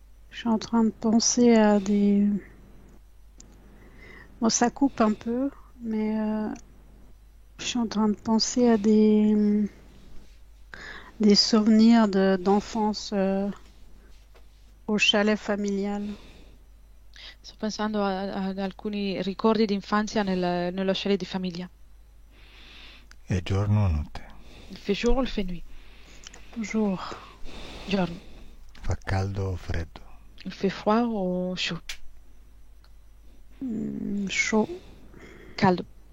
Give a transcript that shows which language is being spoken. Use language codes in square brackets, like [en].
[fr] Je suis en train de penser à des... Bon, ça coupe un peu, mais je suis en train de penser à des souvenirs d'enfance au chalet familial. [it] Sto pensando ad alcuni ricordi di infanzia nello chalet di famiglia. È giorno o notte? [fr] Il fait jour ou il fait nuit? Jour. [it] Giorno. Fa caldo o freddo? [fr] Il fait froid ou chaud? Chaud. [it] Caldo.